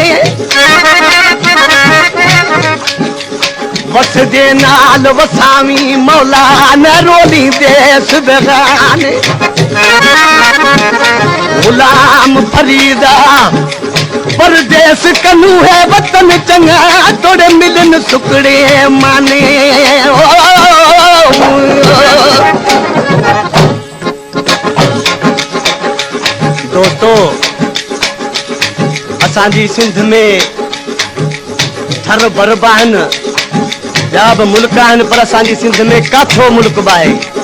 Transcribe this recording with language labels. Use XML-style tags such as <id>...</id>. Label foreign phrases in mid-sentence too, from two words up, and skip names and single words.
<skr>वस दे नाल वसावी मौला न रोली देश बेगाने गुलाम फरीदा परदेस कनू है वतन चंगा तोड़े मिलन सुकड़े माने</skr> <sd>दोस्तों असांजी सिंध में थर बरबान ॿिया बि मुल्क आहिनि पर असांजी सिंध में काथो मुल्क बि आहे</sd>